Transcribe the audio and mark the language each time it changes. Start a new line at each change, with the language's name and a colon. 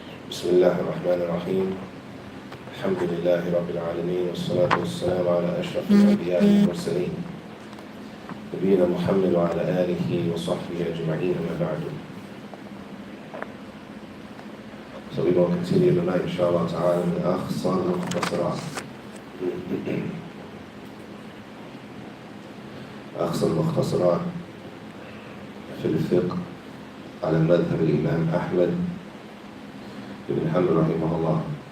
Arabic: بسم الله الرحمن الرحيم الحمد لله رب العالمين والصلاة والسلام على أشرف الأنبياء والمرسلين نبينا محمد وعلى آله وصحبه أجمعين أما بعد.
English: So we're going to continue tonight inshallah ta'ala
Arabic: من أخصر المختصرات. أخصر المختصرات في الفقه على مذهب الإمام أحمد بن حنبل رحمه الله.